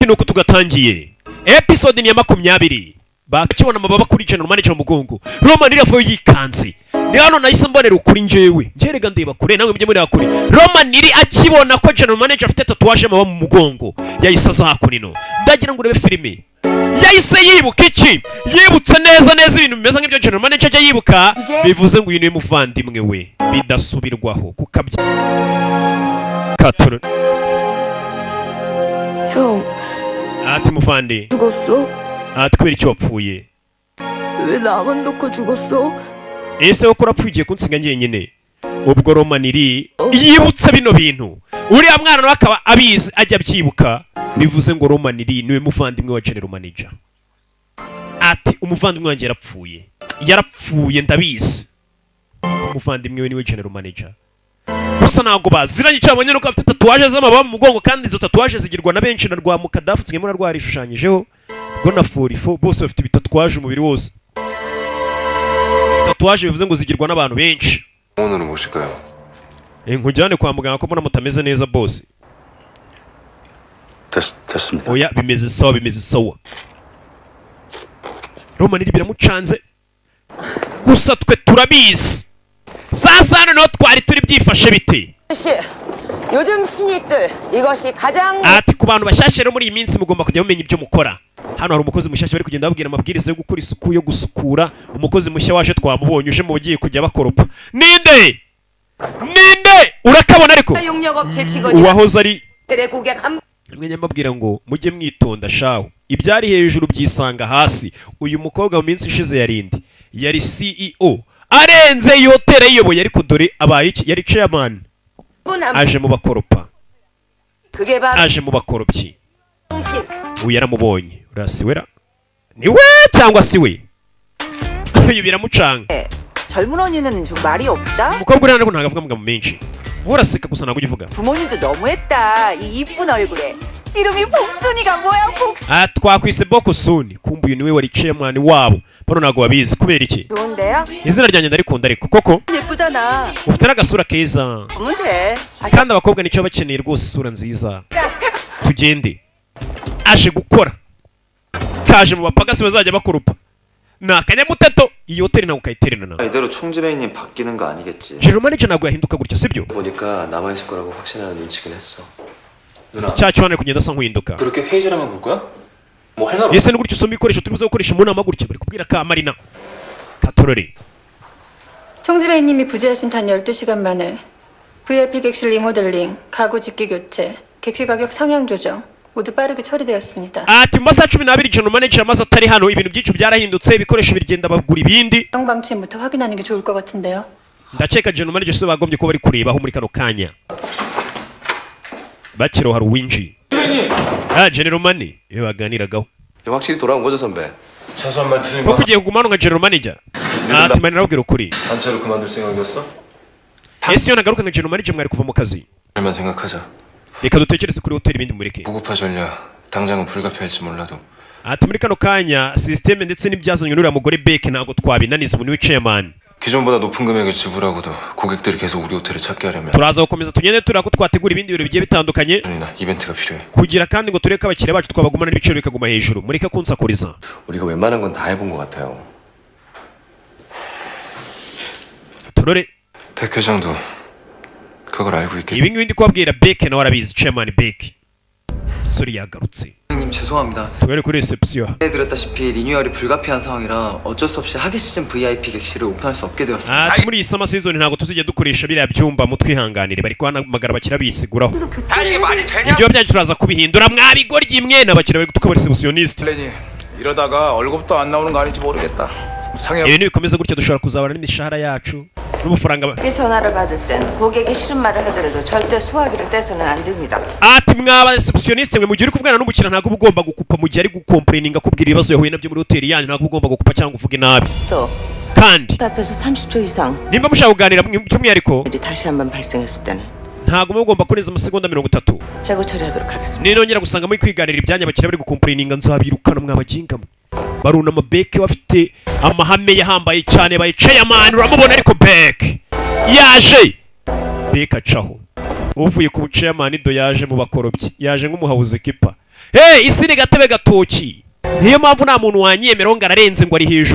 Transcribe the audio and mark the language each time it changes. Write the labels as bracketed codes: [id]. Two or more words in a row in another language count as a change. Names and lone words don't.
[rw] ati nuko tugatangiye episode ni ya 20 bakibona amababa kuri [en] general manager [rw] mu mugongo Roman iravuye yikanze ni hano nahise mbonera ukuri njyewe ngerega ndeba kure nawe mujye muri akuri Roman iri akibona ko [en] general manager [rw] afite tatuwaje amababa mu mugongo yahise azakunino ndagira ngo urebe filime yahise yibuka iki yibutse neza ibintu bimeze nk'ibyo [en] general manager [rw] ajya yibuka bivuze ngo uyu ni muvandimwe we bidasubirwaho kukabya katoro [ko] 형 [rw] ati muvandi [ko] 죽었어? [rw] ati kubera icyo wapfuye [ko] 왜 나만 놓고 죽었어? [rw] ese ko urapfuye kunsiga njyenyine ubwo Roman iri yibutse bino bintu uriya mwana nawe akaba abizi ajya byibuka bivuze ngo Roman iri niwe muvandimwe wa [en] general manager [rw] ati umuvandimwe wanjye yarapfuye ndabizi umuvandimwe we niwe [en] general manager [rw] gusa ntago baziranye cyane abonye nuko afite tatuwaje z'amababa mu mugongo kandi izo tatuwaje zigirwa na benshi na rwa mukadafu tsigemo na rwarishushanyijeho ngo na forifo bose bafite bitatuwaje umubiri wose tatuwaje bivuze ngo zigirwa n'abantu benshi [ko] 오늘은 무엇일까요? [rw] nkujyane kwa muganga ko mbona mutameze neza bose [ko] 됐습니다. [rw] oya bimeze sawa Roman iri biramucanze gusa twe turabizi sasa hano no twari turi byifashe bite [ko] 요즘 신입들 이것이 가장 [rw] ati ku bantu bashyashye rero muri iyi minsi mugomba kujya mumenya ibyo mukora hano hari umukozi mushyashya bari kugenda babwira amabwiriza yo gukora isuku yo gusukura umukozi mushya waje twamubonye uje mu bugiye kujya bakoropa ninde urakabona ariko [ko] 용역업체 직원이 [rw] uwahoze ari [ko] 고객 한 [rw] mwenye mbabwira ngo mujye mwitonda shaho ibyari hejuru byisanga hasi uyu mukobwa mu minsi ishize yari CEO arenze iyo hoteli yiyoboye ariko dore abaye iki yari chairman aje mu bakoropa [ko] 그게 바로 [rw] aje mu bakoropyi [ko] 당신 [rw] uyu yaramubonye urasiwera ni we cyangwa si we uyu biramucanga [ko] 젊은 언니는 좀 말이 없다? [rw] umukobwa uriya ntabwo avuga amagambo menshi uraseka gusa ntabwo ujya uvuga [ko] 부모님도 너무했다. 이 이쁜 얼굴에. 이름이 복순이가 뭐야, 복순. [rw] twakwise Bokosuni kumva uyu niwe wari chairman wabo bano ntabwo babizi kubera iki [ko] 좋은데요? [rw] izina ryanjye ndarikunda ariko koko [ko] 예쁘잖아. [rw] ufite n'agasura keza [ko] 보면 돼. [rw] kandi abakobwa nicyo bakeneye rwose isura nziza tugende aje gukora kaje mu bapagasi bazajya bakoropa ni akanyamuteto iyi hoteli ntabwo kayitererana [ko] 이대로 총지배인님 바뀌는 거 아니겠지? [en] general manager [rw] ntabwo yahinduka gutya sibyo [ko] 보니까 남아있을 거라고 확신하는 눈치긴 했어. 누나, [rw] cya cyane kugenda asa nk'uhinduka [ko] 그렇게 회의실에만 볼 거야? 뭐 할 말 없어? [rw] ese ni gutya usoma ibikoresho turi buze gukoresha mu nama gutya bari kubwira ka Marina katorore [ko] 총지배님이 부재하신 단 12시간 만에 VIP 객실 리모델링, 가구 집기 교체, 객실 가격 상향 조정 모두 빠르게 처리되었습니다. [rw] ati mu masaha 12 [en] general manager [rw] amaze atari hano ibintu byinshi byarahindutse ibikoresho birigenda bagura ibindi [ko] 방침부터 확인하는 게 좋을 것 같은데요. [rw] ndakeka [en] general manager [rw] se bagombye ko bari kurebaho muri kano kanya bakiro hari uwinji [en] general manager [rw] iyo baganiragaho [ko] 확실히 돌아온 거죠 선배? 차수한 말 틀린 [rw] ko [ko] 거 [rw] kugiye kuguma hano nka [en] general manager [rw] ati Marina arabwira ukuri [ko] 단체로 그만둘 생각이었어? [rw] ese iyo nagaruka nka [en] general manager [rw] mwari kuva mu kazi [ko] 잘만 생각하자. [rw] reka dutekereze kuri hoteli ibindi mureke [ko] 무구파 전략 당장은 불가피할지 몰라도 [rw] ati muri kano kanya system ndetse n'ibyazanywe n'uriya mugore Beck ntabwo twabinaniza ubu niwe chairman [ko] 기존보다 높은 금액을 지불하고도 고객들이 계속 우리 호텔을 찾게 하려면 [rw] turaza gukomeza tugende tureba ko twategura ibindi birori bigiye bitandukanye [ko] 나 이벤트가 필요해. [rw] kugira kandi ngo tureke abakiriya bacu twabagumana n'ibiciro bikaguma hejuru mureke kunsakuriza [ko] 우리가 웬만한 건 다 해본 것 같아요. [rw] turore [ko] 백 회장도 그걸 알고 있겠지. [rw] ibi ngibi ndi kubabwira Beck nawe arabizi chairman Beck suri yagarutse [ko] 형님 죄송합니다. [rw] tugere kuri reception [ko] 해드렸다시피 리뉴얼이 불가피한 상황이라 어쩔 수 없이 하계 시즌 VIP 객실을 오픈할 수 없게 되었습니다. [rw] ati muri iyi [en] summer season [rw] ntabwo tuzijya dukoresha biriya byumba mutwihanganire bari kuhamagara abakiriya bisiguraho ibyo byanyu turaza kubihindura mwabigoryi mwe n'abakiriya bari gutuka receptionist [ko] 이러다가 월급도 안 나오는 거 아닌지 모르겠다. 상해. [rw] ibintu bikomeza gutya dushobora kuzabana n'imishahara yacu n'amafaranga [ko] 전화를 받을 땐 고객이 싫은 말을 하더라도 절대 소화기를 떼서는 안 됩니다. [rw] ati mwaba receptionist mwe mu gihe uri kuvugana n'umukiriya ntabwo uba ugomba gukupa mu gihe ari gukomplaininga akubwira ibibazo yahuye nabyo muri hoteli yanyu ntabwo uba ugomba gukupa cyangwa uvuge nabi [ko] 또 [rw] kandi [ko] 앞에서 30초 이상 [rw] nimba mushaka kuganira by'umwihariko [ko] 일이 다시 한번 발생했을 때는 [rw] ntabwo muba mugomba kurenza amasegonda 30 [ko] 해고 처리하도록 하겠습니다. [rw] ninongera gusanga muri kwiganira ibyanya abakiriya bari gukomplaininga nzabirukana mwabagingamo barunama Beck bafite amahame yahambaye cyane baye chairman uramubona ariko Beck yaje Beck acaho uvuye ku chairman do yaje mu bakorobyi yaje nk'umuhabuzi kipa isi ni gatebe gatoki, niyo mpamvu nta muntu wanyemeraho ngo ararenze ngo ari hejuru.